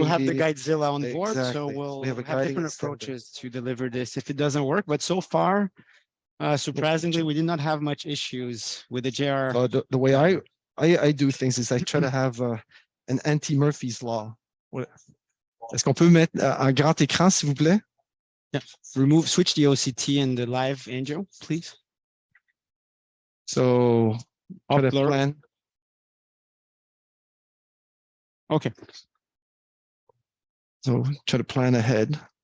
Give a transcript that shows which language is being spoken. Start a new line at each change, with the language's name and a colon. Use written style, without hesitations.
English: We'll have the Guidezilla on board, exactly. so we'll have different approaches to deliver this if it doesn't work. But so far, surprisingly, we did not have much issues with the JR. The way I do things is I try to have an anti-Murphy's law.
French: Est-ce qu'on peut mettre un grand écran, s'il vous plaît?
English: Yeah. Switch the OCT and the live angio, please. So, try to plan. Okay. So, try to plan ahead.